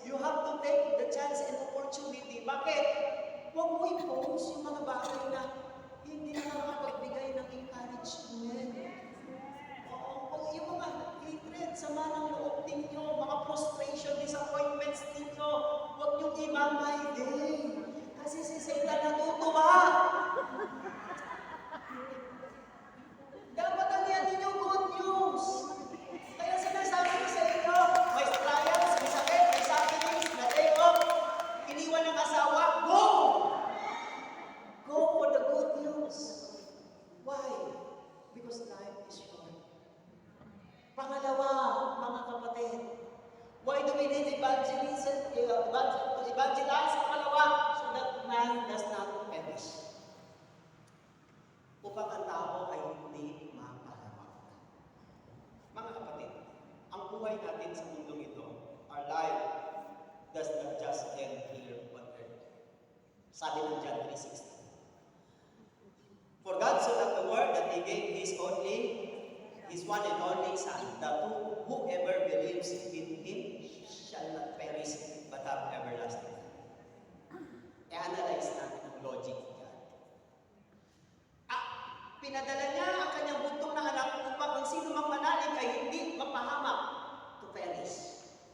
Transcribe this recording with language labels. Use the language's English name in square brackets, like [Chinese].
[English] You have to take the chance and opportunity. [Filipino] Bakit? Huwag mo i-focus yung mga bagay na hindi nakakapagbigay ng encouragement. Huwag yung mga hatred, sama ng loob ninyo, mga frustration, disappointments ninyo, huwag niyong imamay din. Kasi si Satan natutuwa. Dapat ang yan ninyo good news. Kaya sinasabi ko sa inyo, may trials, may sakit, may sufferings, na day off, iniwan ng asawa, go! [English] Go for the good news. Why? Because life is short. [Filipino] Pangalawa, mga kapatid, [English] why do we need evangelism? To evangelize, [Filipino] pangalawa, [English] so that man does not perish. [Filipino] Upang ang tao ay hindi mapahamak. Mga kapatid, ang buhay natin sa mundong ito, [English] our life does not just end here on earth. [Filipino] Sabi ng John 3:16. [English] For God so loved the world that He gave His one and only Son, that whoever believes in Him shall not perish but have everlasting life. [Filipino] I-analyze natin ang logic niya. Pinadala niya ang kanyang buntong na anak upang ang sino mang manalig ay hindi mapahamak [English] to perish.